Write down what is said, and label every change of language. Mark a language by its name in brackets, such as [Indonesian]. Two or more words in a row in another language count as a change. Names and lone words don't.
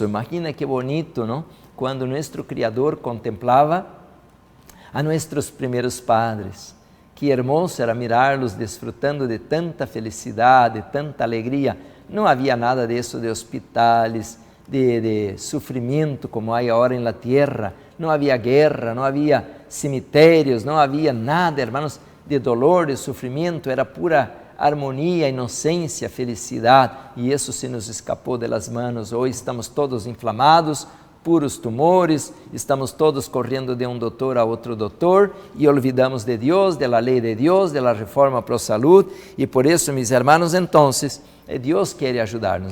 [Portuguese] Imagina que bonito, não? Quando nosso Criador contemplava a nossos primeiros padres. [Spanish] Que hermoso era mirá-los [Portuguese] desfrutando de tanta felicidade, tanta alegria. Não havia nada disso de hospitais, de sofrimento como há agora em [Spanish] la tierra. [Portuguese] Não havia guerra, não havia cemitérios, não havia nada, hermanos, de dolor, de sofrimento. [Spanish] Era pura armonía, inocencia, felicidad, y eso se nos escapó de las manos. Hoy estamos todos inflamados, puros tumores, estamos todos corriendo de un doctor a otro doctor y olvidamos de Dios, de la ley de Dios, de la reforma pro salud, y por eso, mis hermanos, entonces, Dios quiere ayudarnos.